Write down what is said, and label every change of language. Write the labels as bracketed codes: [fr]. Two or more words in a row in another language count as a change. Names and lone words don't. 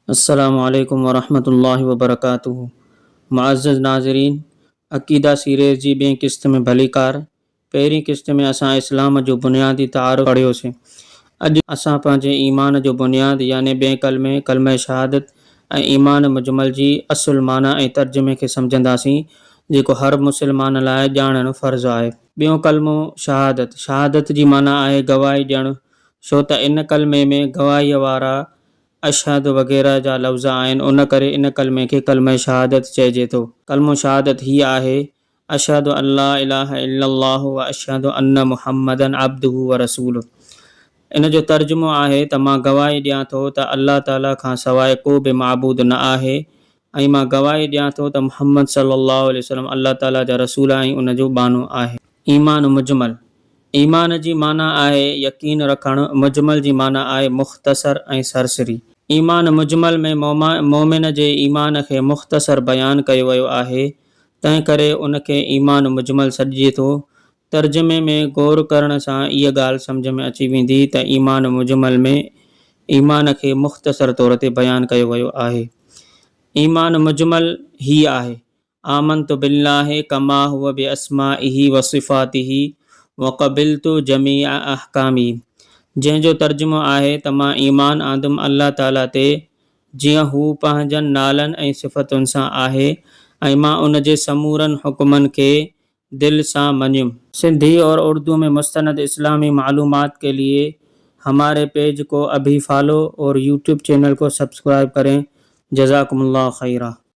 [ar] السلام عليكم ورحمة الله وبركاته. [sd] मुअज़्ज़ज़ नाज़रीन, अक़ीदा सीरीज़ जी ॿिएं क़िस्त में भलीकार। पहिरीं क़िस्त में असां इस्लाम जो बुनियादी तारुफ़ पढ़ियोसीं। अॼु असां पंहिंजे ईमान जो बुनियाद याने ॿिएं कलमे कलमे शहादत ऐं ईमान मुजमल जी असुल माना ऐं तर्जुमे खे सम्झंदासीं, जेको हर मुस्लमान लाइ ॼाणणु फ़र्ज़ु आहे। ॿियों कलमो शहादत। शहादत जी माना आहे गवाही ॾियणु, छो त इन कलमे में गवाहीअ वारा अशहद वग़ैरह जा लफ़्ज़ आहिनि। उन करे इन कलमे खे कलमे शहादत चइजे थो। कलमो शहादत हीअ आहे: [ar] أشهد أن لا إله إلا الله وأشهد أن محمدا عبده ورسوله. [sd] इन जो तर्जुमो आहे त मां गवाही ॾियां थो त अल्लाह ताला खां सवाइ को बि माबूद न आहे, ऐं मां गवाही ॾियां थो त मुहम्मद [ar] صلى الله عليه وسلم [sd] अल्लाह ताला जा रसूल ऐं उन जो बानो आहे। ईमान मुजमल। ईमान जी माना आहे यकीन रखणु। मुजमल जी माना आहे मुख़्तसर ऐं सरसरी। ईमान मुजमल में मोमिन जे ईमान खे मुख़्तसर बयानु कयो वियो आहे, तंहिं करे उन खे ईमान मुजमल सॾिजे थो। तर्जुमे में ग़ौर करण सां इहा ॻाल्हि सम्झ में अची वेंदी त ईमान मुजमल में ईमान खे मुख़्तसर तौर ते बयानु कयो वियो आहे। ईमान मुजमल हीअ आहे: [ar] آمنت بالله كما هو بأسمائه وصفاته وقبلت جميع أحكامه. [sd] जंहिंजो तर्जुमो आहे त मां ईमान आंदुमि अल्लाह ताला ते जीअं हू पंहिंजनि नालनि ऐं सिफ़तुनि सां आहे, ऐं मां उन जे समूरनि हुक्मनि खे दिल सां मञियुमि। [hi] सिंधी और उर्दू में मुस्तनद इस्लामी मालूमात के लिए हमारे पेज को अभी फॉलो और यूट्यूब चैनल को सब्सक्राइब करें। [ar] جزاكم الله خيرا.